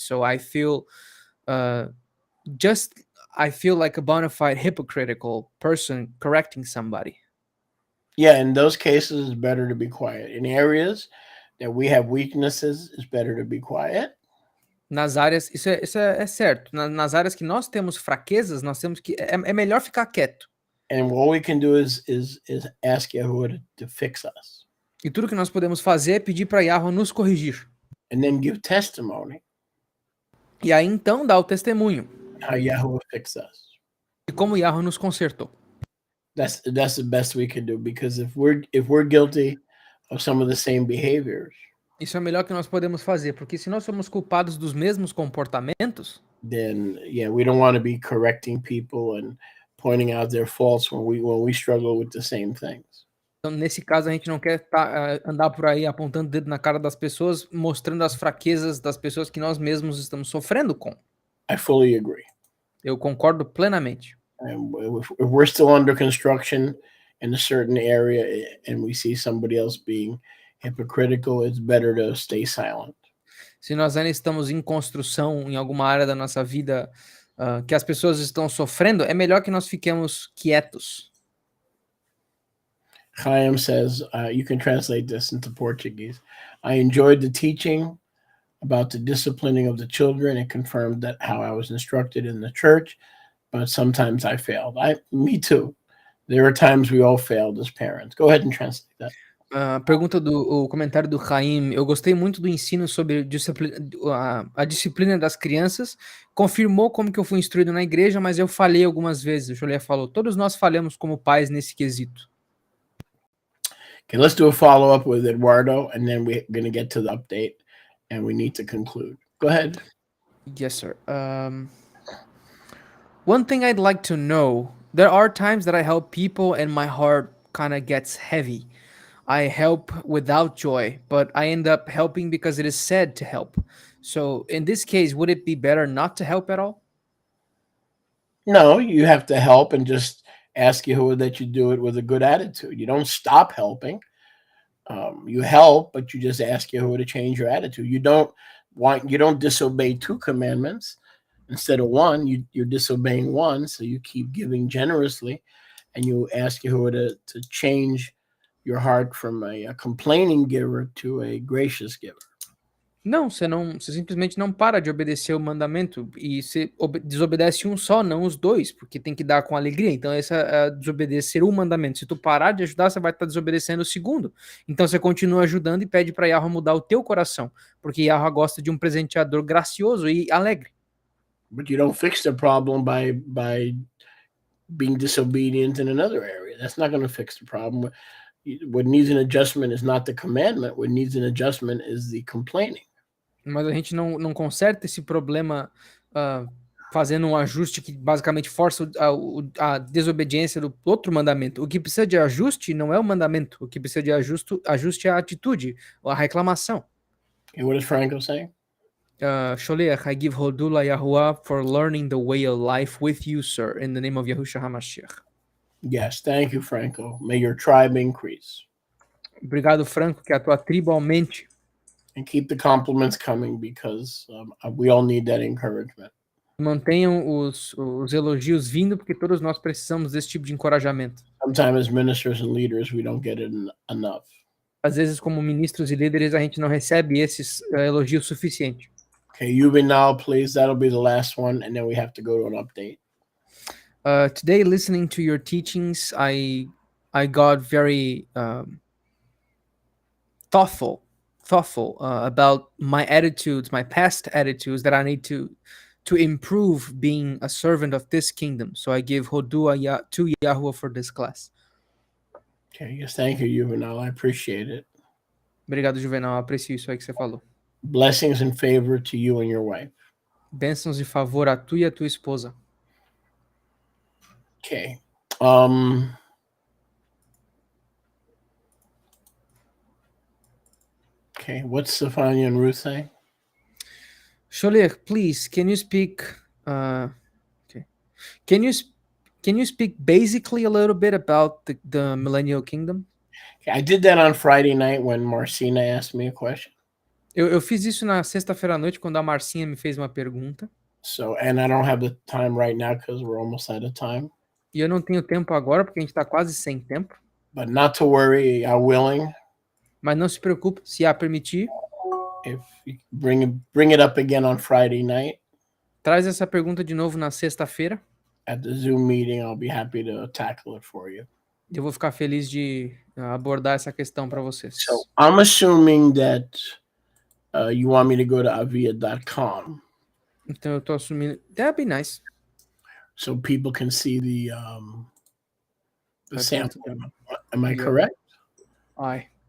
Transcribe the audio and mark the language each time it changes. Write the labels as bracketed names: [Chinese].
[English] So I feel uh, just I feel like a bona fide hypocritical person correcting somebody. Yeah, in those cases, it's better to be quiet. In areas that we have weaknesses, it's better to be quiet. [Portuguese] Nas áreas, é certo. Nas áreas que nós temos fraquezas, nós temos que. É melhor ficar quieto. [English] And all we can do is ask Yahuwah to fix us. [Portuguese] E tudo que nós podemos fazer é pedir para Yahweh nos corrigir. [English] And then give testimony [Portuguese] E aí então dá o testemunho [English] how Yahuwah fixed us. [Portuguese] de como Yahweh nos consertou. [English] That's the best we can do, because if we're guilty of some of the same behaviors, [Portuguese] Isso é o melhor que nós podemos fazer, porque se nós somos culpados dos mesmos comportamentos, [English] then yeah, we don't want to be correcting people and pointing out their faults when we struggle with the same things. [Portuguese] então nesse caso a gente não quer andar por aí apontando o dedo na cara das pessoas, mostrando as fraquezas das pessoas que nós mesmos estamos sofrendo com. [English] I fully agree. [Portuguese] Eu concordo plenamente. [English] And if we're still under construction in a certain area and we see somebody else being hypocritical, it's better to stay silent. [Portuguese] Se nós ainda estamos em construção em alguma área da nossa vida que as pessoas estão sofrendo, é melhor que nós fiquemos quietos. [English] Chaim says, you can translate this into Portuguese. I enjoyed the teaching about the disciplining of the children. It confirmed that how I was instructed in the church, but sometimes I failed. Me too. There are times we all failed as parents. Go ahead and translate that. [Portuguese] O comentário do Chaim, eu gostei muito do ensino sobre a disciplina das crianças, confirmou como que eu fui instruído na igreja, mas eu falhei algumas vezes. O Joliet falou, todos nós falhamos como pais nesse quesito. [English] Okay, let's do a follow-up with Eduardo, and then we're going to get to the update, and we need to conclude. Go ahead. Yes, sir. One thing I'd like to know, there are times that I help people and my heart kind of gets heavy. I help without joy, but I end up helping because it is said to help. So in this case, would it be better not to help at all? No, you have to help and just ask Yahuwah that you do it with a good attitude. You don't stop helping. You help, but you just ask Yahuwah to change your attitude. You don't disobey 2 commandments instead of 1. You're disobeying 1, so you keep giving generously, and you ask Yahuwah to change your heart from a complaining giver to a gracious giver. [Portuguese] Não, você simplesmente não para de obedecer o mandamento e você desobedece um só, não os 2, porque tem que dar com alegria. Então essa é desobedecer o mandamento. Se tu parar de ajudar, você vai estar desobedecendo o segundo. Então você continua ajudando e pede para Yahweh mudar o teu coração, porque Yahweh gosta de um presenteador gracioso e alegre. [English] But you don't fix the problem by being disobedient in another area. That's not going to fix the problem. What needs an adjustment is not the commandment. What needs an adjustment is the complaining. [Portuguese] Mas a gente não conserta esse problema fazendo um ajuste que basicamente força a desobediência do outro mandamento. O que precisa de ajuste não é o mandamento. O que precisa de ajuste é a atitude, a reclamação. [English] And what is Franco saying? Sholiach, I give Hodula Yahuwah for learning the way of life with you, sir, in the name of Yahushua HaMashiach. Yes, thank you, Franco. May your tribe increase. [Portuguese] Obrigado, Franco, que a tua tribo aumente. [English] And keep the compliments coming, because we all need that encouragement. [Portuguese] Mantenham os elogios vindo, porque todos nós precisamos desse tipo de encorajamento. [English] Sometimes as ministers and leaders, we don't get it enough. [Portuguese] Às vezes, como ministros e líderes, a gente não recebe esses elogios suficientes. [English] Okay, Yuval, please. That'll be the last one, and then we have to go to an update. Today, listening to your teachings, I got very thoughtful about my attitudes, my past attitudes that I need to improve being a servant of this kingdom. So I give Hodua to Yahuwah for this class. Okay, yes, thank you, Yuval. I appreciate it. [Portuguese] Obrigado, Juvenal. Aprecio isso aí que você falou. [English] Blessings and favor to you and your wife. [Portuguese] Bênçãos e favor a tu e a tua esposa. [English] Okay. Okay, what's Stephania and Ruth saying? Sholiach, please, can you speak? Okay, can you speak basically a little bit about the millennial kingdom? I did that on Friday night when Marcina asked me a question. [Portuguese] Eu fiz isso na sexta-feira à noite, quando a Marcinha me fez uma pergunta. [English] So, and I don't have the time right now because we're almost out of time. [Portuguese] E eu não tenho tempo agora, porque a gente tá quase sem tempo. [English] But not to worry, I'm willing. [Portuguese] Mas não se preocupe, se a permitir, [English] If you bring it up again on Friday night [Portuguese] traz essa pergunta de novo na sexta-feira. [English] at the Zoom meeting, I'll be happy to tackle it for you. [Portuguese] Eu vou ficar feliz de abordar essa questão para vocês. [English] So I'm assuming that you want me to go to avia.com [Portuguese] Então eu tô assumindo. [English] That'd be nice. so people can see the sample. Am I Yeah. correct? Ai.